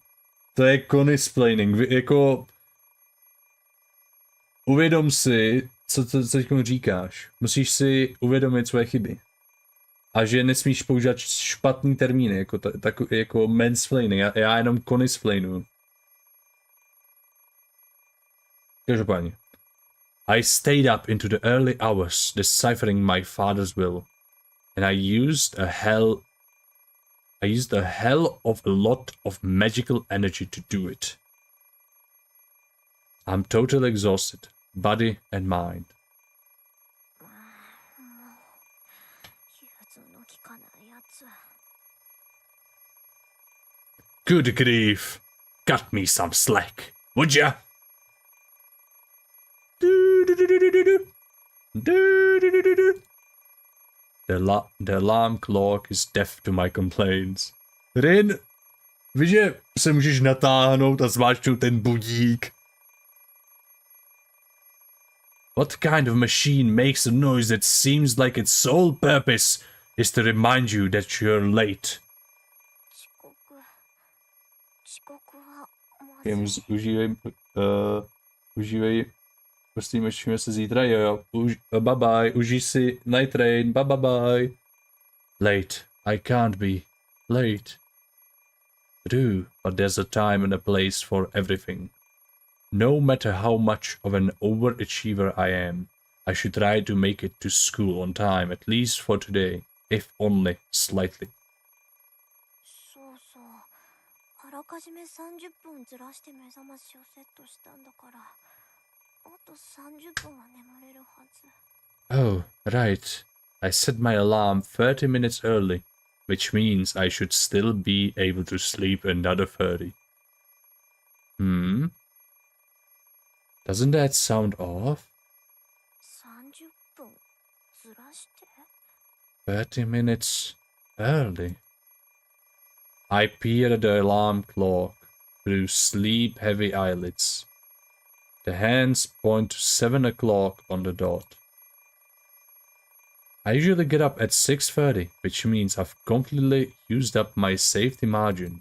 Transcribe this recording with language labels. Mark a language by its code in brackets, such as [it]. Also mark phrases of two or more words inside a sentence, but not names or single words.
[cs] To je conisplaining. Jako... Uvědom si, co teď říkáš. Musíš si uvědomit své chyby. A že nesmíš používat špatný termíny, jako mansplaining. Já jenom conisplainuju. Každopádně. [en] I stayed up into the early hours deciphering my father's will, and I used a hell of a lot of magical energy to do it. I'm totally exhausted, body and mind. Good grief! Cut me some slack, would ya? The alarm clock is deaf to my complaints. [cs] Rin, víš, že se můžeš natáhnout a zmáčknout ten budík? [en] What kind of machine makes a noise that seems like its sole purpose is to remind you that you're late? [cs] Užívej. Prostě mešíme se zítra, jo. [en] Bye bye, [cs] užij si [en] night train, bye bye. Late, I can't be. Late. True, but there's a time and a place for everything. No matter how much of an overachiever I am, I should try to make it to school on time, at least for today, if only slightly. [ja] あらかじめ30分ずらして目覚ましをセットしたんだから、あと30分は眠れるはず。 [en] Oh, right. I set my alarm 30 minutes early, which means I should still be able to sleep another 30. Doesn't that sound off? [ja] 30 分ずらして [en] 30 minutes early. I peered at the alarm clock through sleep-heavy eyelids. The hands point to 7 o'clock on the dot. I usually get up at 6:30, which means I've completely used up my safety margin.